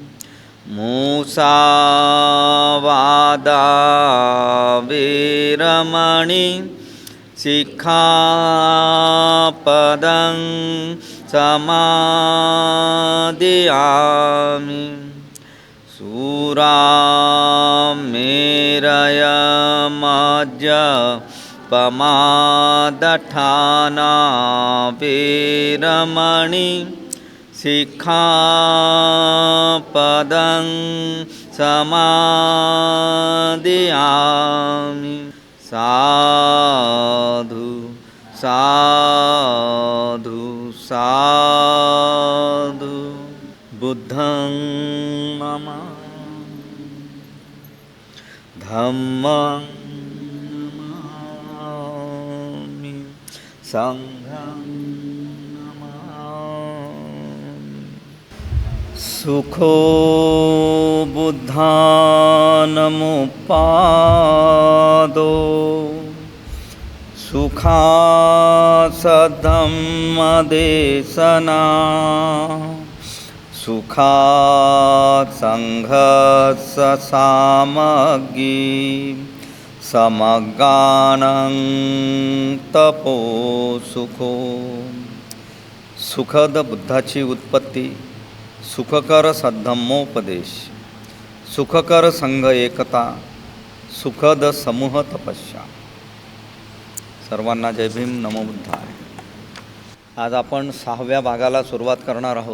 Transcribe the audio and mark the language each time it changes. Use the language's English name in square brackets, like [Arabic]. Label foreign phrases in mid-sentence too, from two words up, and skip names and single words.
[Pali] मुसावादा वेरमणि सिक्खापदं समादियामि। सुरामेरयमद्यपमादठाना वेरमणि सिक्खापदं समादियामि। साधु साधु साधु। बुद्धं नमामि धम्मं नमामि संघं नमामि। सुखो बुद्धानमुपादो सुखासद्धम्मदेशना सुखात् संघस्य सामग्री समगानं तपो सुखो। [Marathi] सुखद बुद्धाची उत्पत्ती, सुखकर सद्धम्मोपदेश, सुखकर संघ एकता, सुखद समूह तपस्या। सर्वांना जय भीम, [Pali] नमो बुद्धाय। [Marathi] आज आपण 6व्या भागाला सुरुवात करणार आहोत।